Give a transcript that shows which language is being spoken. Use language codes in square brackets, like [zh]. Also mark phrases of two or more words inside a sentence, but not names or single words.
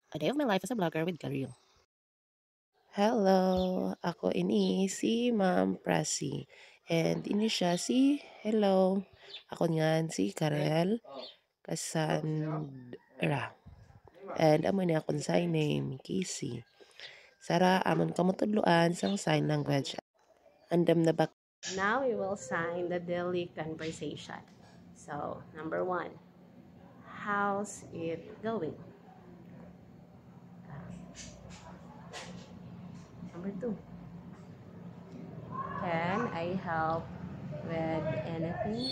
[en] A day of my life as a vlogger with Karil. [hil] Hello, ako ini si Ma'am Prasi. And ini siya si hello. Ako ngan si Karel Cassandra. And amo ni akong [en] sign name [hil] Casey. Sara amon kamo tudloan sang [en] sign language. [hil] Andam na bak. [en] Now we will sign the daily conversation. So, number 1. How's it going? Number 2. Can I help with anything?